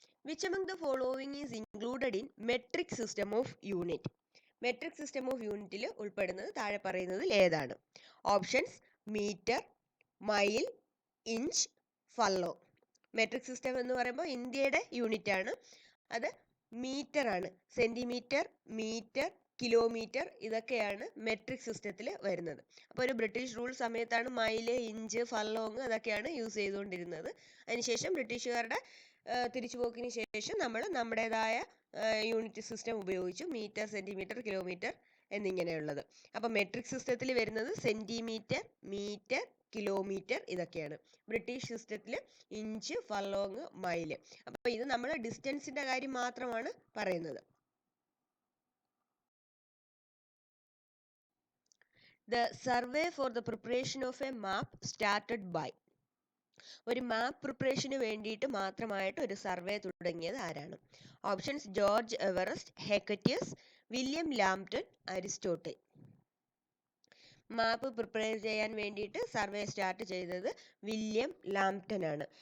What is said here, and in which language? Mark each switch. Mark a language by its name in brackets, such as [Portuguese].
[English] Which among the following is included in metric system of unit? [Malayalam] Metric system of യൂണിറ്റിൽ ഉൾപ്പെടുന്നത് താഴെ പറയുന്നതിൽ ഏതാണ്? Options metre, mile, inch, ഫല്ലോ. Metric system എന്ന് പറയുമ്പോൾ ഇന്ത്യയുടെ യൂണിറ്റ് ആണ്, അത് മീറ്റർ ആണ്. സെന്റിമീറ്റർ, മീറ്റർ, കിലോമീറ്റർ ഇതൊക്കെയാണ് മെട്രിക് സിസ്റ്റത്തിൽ വരുന്നത്. അപ്പോൾ ഒരു ബ്രിട്ടീഷ് റൂൾ സമയത്താണ് മൈല്, ഇഞ്ച്, ഫല്ലോങ് അതൊക്കെയാണ് യൂസ് ചെയ്തുകൊണ്ടിരുന്നത്. അതിനുശേഷം ബ്രിട്ടീഷുകാരുടെ തിരിച്ചുപോക്കിന് ശേഷം നമ്മൾ നമ്മുടേതായ യൂണിറ്റ് സിസ്റ്റം ഉപയോഗിച്ചു, മീറ്റർ, സെന്റിമീറ്റർ, കിലോമീറ്റർ എന്നിങ്ങനെയുള്ളത്. അപ്പോൾ മെട്രിക് സിസ്റ്റത്തിൽ വരുന്നത് സെന്റിമീറ്റർ, മീറ്റർ, കിലോമീറ്റർ ഇതൊക്കെയാണ്. ബ്രിട്ടീഷ് സിസ്റ്റത്തിൽ ഇഞ്ച്, ഫല്ലോങ്, മൈല്. അപ്പോൾ ഇത് നമ്മൾ ഡിസ്റ്റൻസിന്റെ കാര്യം മാത്രമാണ് പറയുന്നത്. [English] The survey for the preparation of a map started by. [Malayalam] ഒരു മാപ്പ് പ്രിപ്പറേഷന് വേണ്ടിയിട്ട് മാത്രമായിട്ട് ഒരു സർവേ തുടങ്ങിയത് ആരാണ്? Options George Everest, ഹെക്കറ്റിയസ്, William Lampton, Aristotle. മാപ്പ് പ്രിപ്പയർ ചെയ്യാൻ വേണ്ടിയിട്ട് സർവേ സ്റ്റാർട്ട് ചെയ്തത് വില്യം ലാംപ്ടൺ ആണ്.